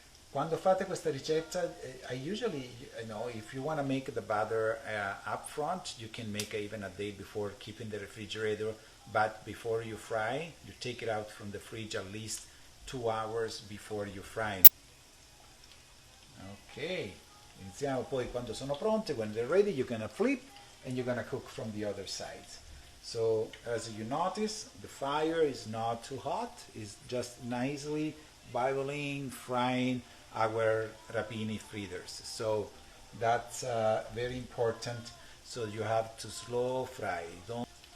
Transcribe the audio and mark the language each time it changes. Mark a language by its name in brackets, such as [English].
[Italian] Quando fate questa ricetta, [English] I usually, if you want to make the batter up front, you can make it even a day before, keep in the refrigerator. But before you fry, you take it out from the fridge at least 2 hours before you fry. [Italian] Ok, iniziamo poi quando sono pronte. [English] When they're ready, you're gonna flip and you're gonna cook from the other side. So as you notice, the fire is not too hot, it's just nicely boiling, frying our rapini fritters. So that's very important. So you have to slow fry. Don't.